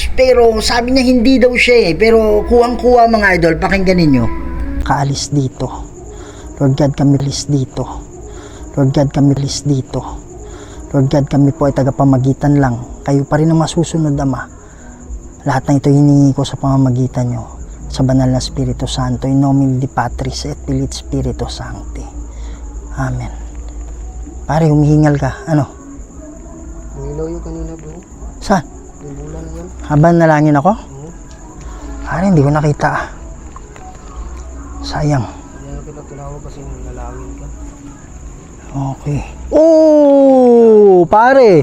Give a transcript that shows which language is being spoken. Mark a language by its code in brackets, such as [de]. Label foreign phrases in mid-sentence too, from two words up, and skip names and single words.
[tl] Pero sabi niya hindi daw siya eh. Pero kuwang-kuwa mga idol, pakinggan ninyo. Kaalis dito. Lord God, kami alis dito. Lord God, kami alis dito. Lord God, kami po ay tagapamagitan lang. Kayo pa rin ang masusunod, Ama. Lahat ng ito hiningi ko sa pamamagitan nyo. Sa banal na Espiritu Santo. [la] In nomine Dei Patris et Filii Spiritus Sancti. [tl] Amen. Pare, humihingal ka. Ano? Umilaw yung kanina bro. Saan? Yung bulan na yan. Habang nalangin ako? Oo. Hindi ko nakita. Sayang. Kaya kita tinawag kasi nalangin ka. Okay. Oh, pare.